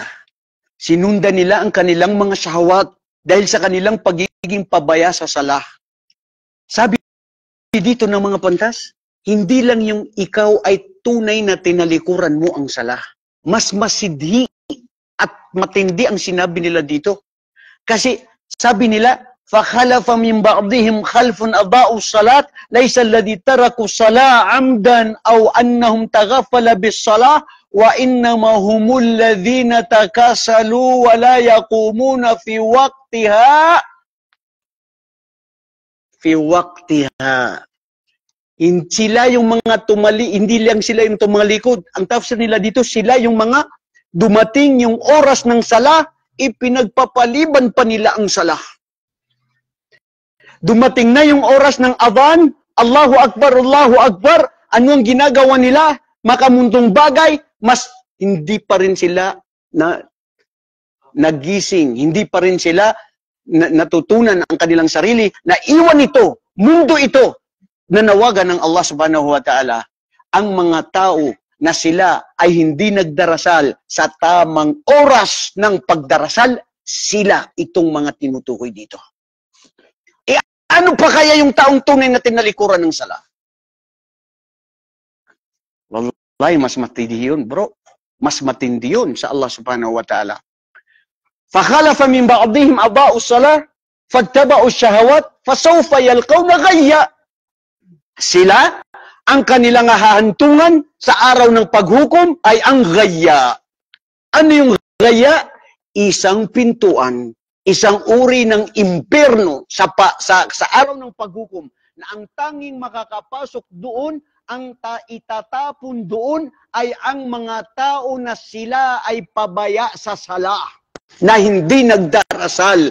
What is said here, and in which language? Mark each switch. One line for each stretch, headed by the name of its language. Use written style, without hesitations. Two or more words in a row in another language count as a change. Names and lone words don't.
Filipino: Sinundan nila ang kanilang mga syahawat dahil sa kanilang pagiging pabaya sa sala. Sabi dito ng mga pantas, hindi lang yung ikaw ay tunay na tinalikuran mo ang sala. Mas masidhi at matindi ang sinabi nila dito. Kasi sabi nila,
Arabic: فَخَلَفَ مِنْ بَعْضِهِمْ خَلْفٌ أَضَاعُوا الصَّلَاةَ لَيْسَ الَّذِي تَرَكُوا الصَّلَاةَ عَمْدًا أَوْ أَنَّهُمْ تَغَفَّلَ بِالصَّلَاةِ وَإِنَّمَا هُمُ الَّذِينَ تَكَاسَلُوا وَلَا يَقُومُونَ فِي وَقْتِهَا.
Filipino: Sila yung mga hindi lang sila yung tumalikod. Ang tafsir nila dito, sila yung mga dumating yung oras ng sala, ipinagpapaliban pa nila ang sala. Dumating na yung oras ng adhan,
Arabic: الله أكبر، الله أكبر,
Filipino: anong ginagawa nila? Makamuntong bagay, mas hindi pa rin sila nagising, hindi pa rin sila natutunan ang kanilang sarili, na iwan ito, mundo ito, nanawagan ng Allah
Arabic: سبحانه وتعالى,
Filipino: ang mga tao na sila ay hindi nagdarasal sa tamang oras ng pagdarasal, sila itong mga tinutukoy dito. Ano pa kaya yung taong tunay na tinalikuran ng sala? Wallahi, mas matindi yun, bro. Mas matindi yun sa Allah
Arabic: سبحانه وتعالى. فَخَلَفَ مِنْ بَعْضِهِمْ أَضَاعُوا الصَّلَاةَ فَاتَّبَعُوا الشَّهَوَاتِ فَسَوْفَ يَلْقَوْنَ غَيًّا.
Filipino: Sila, ang kanilang hahantungan sa araw ng paghukom ay ang gaya. Ano yung gaya? Isang pintuan, isang uri ng impyerno sa araw ng paghukom, na ang tanging makakapasok doon, ang itatapon doon ay ang mga tao na sila ay pabaya sa sala, na hindi nagdarasal.